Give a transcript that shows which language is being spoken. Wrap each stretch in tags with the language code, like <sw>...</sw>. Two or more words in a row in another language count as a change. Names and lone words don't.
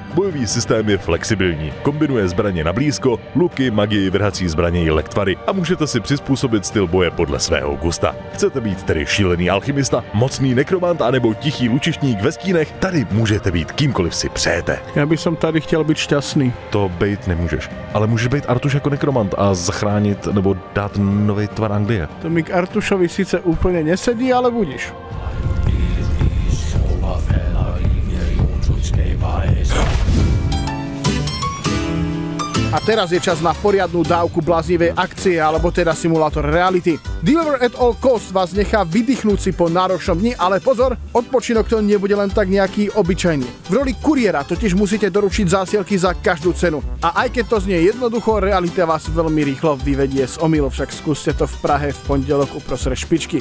<cs>Bojový systém je flexibilní, kombinuje zbraně na blízko, luky, magii, vrhací zbraně i lektvary a můžete si přizpůsobit styl boje podle svého gusta. Chcete být tedy šílený alchymista, mocný nekromant anebo tichý lučišník ve stínech, tady můžete být kýmkoliv si přejete.</cs> <sk>Ja by som</sk> <cs>tady chtěl být šťastný. To bejt nemůžeš, ale můžeš být Artuš jako nekromant a zachránit nebo dát nový tvar Anglie.</cs> <sk>To mi k Artušovi síce úplne nesedí, ale budíš. A teraz je čas na poriadnu dávku bláznivej akcie, alebo teda simulátor reality. Deliver at all cost vás nechá vydýchnúť si po náročnom dni, ale pozor, odpočinok to nebude len tak nejaký obyčajný. V roli kuriéra totiž musíte doručiť zásielky za každú cenu. A aj keď to znie jednoducho, realita vás veľmi rýchlo vyvedie z omylu, však skúste to v Prahe v pondelok uprostred špičky.</sk>